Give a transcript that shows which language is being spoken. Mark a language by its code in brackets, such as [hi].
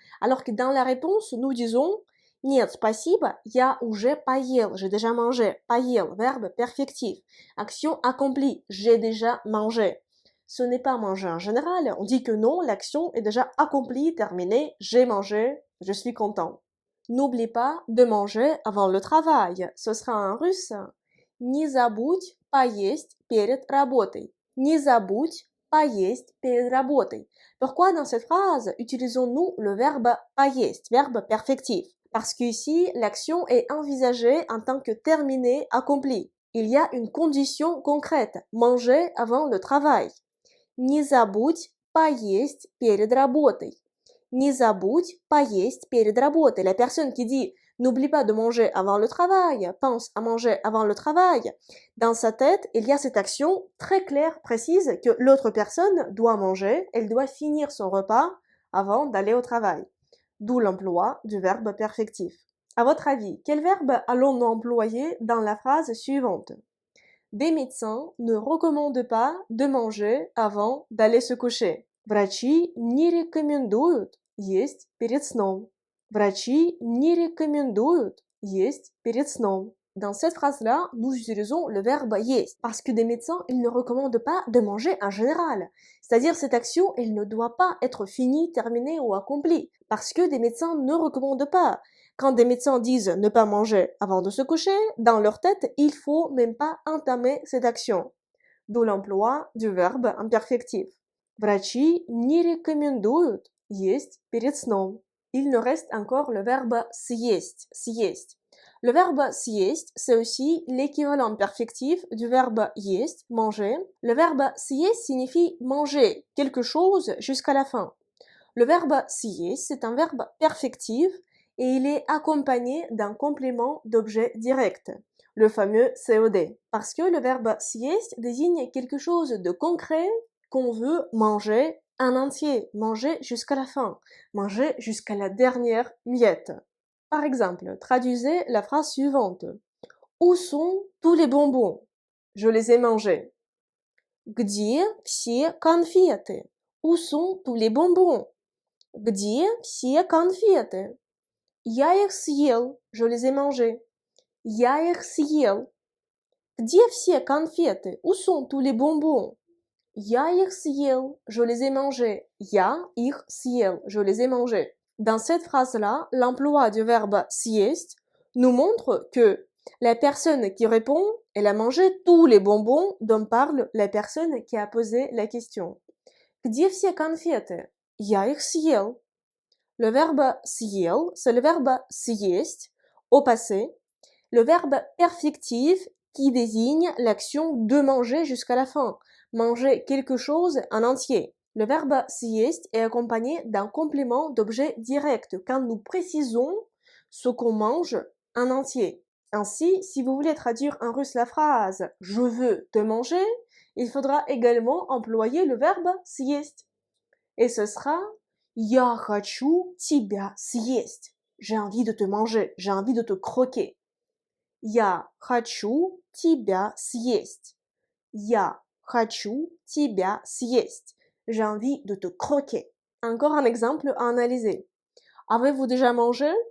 [fr] Alors que dans la réponse, nous disons [ru] нет, спасибо, я уже поел, [fr] j'ai déjà mangé. Поел, verbe perfectif. Action accomplie, j'ai déjà mangé. Ce n'est pas manger en général, on dit que non, l'action est déjà accomplie, terminée, j'ai mangé, je suis content. N'oublie pas de manger avant le travail. Ce sera en russe. [ru] Не забудь поесть перед работой. Не забудь поесть перед работой. [fr] Pourquoi dans cette phrase utilisons-nous le verbe поесть, verbe perfectif? Parce qu'ici, l'action est envisagée en tant que terminée, accomplie. Il y a une condition concrète, manger avant le travail. [ru] Не забудь поесть перед работой. Не забудь поесть перед работой. [fr] La personne qui dit n'oublie pas de manger avant le travail, pense à manger avant le travail. Dans sa tête, il y a cette action très claire, précise, que l'autre personne doit manger, elle doit finir son repas avant d'aller au travail. D'où l'emploi du verbe perfectif. À votre avis, quel verbe allons-nous employer dans la phrase suivante? Des médecins ne recommandent pas de manger avant d'aller se coucher. [ru] Врачи не рекомендуют есть перед сном. Врачи не рекомендуют есть перед сном. [fr] Dans cette phrase-là, nous utilisons le verbe есть, parce que des médecins, ils ne recommandent pas de manger en général. C'est-à-dire, cette action, elle ne doit pas être finie, terminée ou accomplie, parce que des médecins ne recommandent pas. Quand des médecins disent ne pas manger avant de se coucher, dans leur tête, il faut même pas entamer cette action. D'où l'emploi du verbe imperfectif. [ru] Врачи не рекомендуют есть перед сном. [fr] Il nous reste encore le verbe съесть, съесть. Le verbe съесть, c'est aussi l'équivalent perfectif du verbe есть, manger. Le verbe съесть signifie manger quelque chose jusqu'à la fin. Le verbe съесть, c'est un verbe perfectif et il est accompagné d'un complément d'objet direct, le fameux COD. Parce que le verbe съесть désigne quelque chose de concret qu'on veut manger en entier, manger jusqu'à la fin, manger jusqu'à la dernière miette. Par exemple, traduisez la phrase suivante. Où sont tous les bonbons? Je les ai mangés. [ru] Где все конфеты? [fr] Où sont tous les bonbons? [ru] Где все конфеты? Я их съел, [fr] je les ai mangés. [ru] Я их съел. Где все конфеты? [fr] Où sont tous les bonbons? [ru] Я их съел, [fr] je les ai mangés. [ru] Я их съел, [fr] je les ai mangés. Dans cette phrase-là, l'emploi du verbe съесть nous montre que la personne qui répond, elle a mangé tous les bonbons dont parle la personne qui a posé la question. [ru] Где все конфеты? Я их съел. [fr] Le verbe съел, c'est le verbe съесть au passé, le verbe perfectif qui désigne l'action de manger jusqu'à la fin, manger quelque chose en entier. Le verbe съесть est accompagné d'un complément d'objet direct quand nous précisons ce qu'on mange en entier. Ainsi, si vous voulez traduire en russe la phrase « je veux te manger », il faudra également employer le verbe съесть. Et ce sera [ru] Я хочу тебя съесть. [fr] J'ai envie de te manger, j'ai envie de te croquer. [ru] Я хочу тебя съесть. Я хочу тебя съесть. [fr] J'ai envie de te croquer. Encore un exemple à analyser. Avez-vous déjà mangé?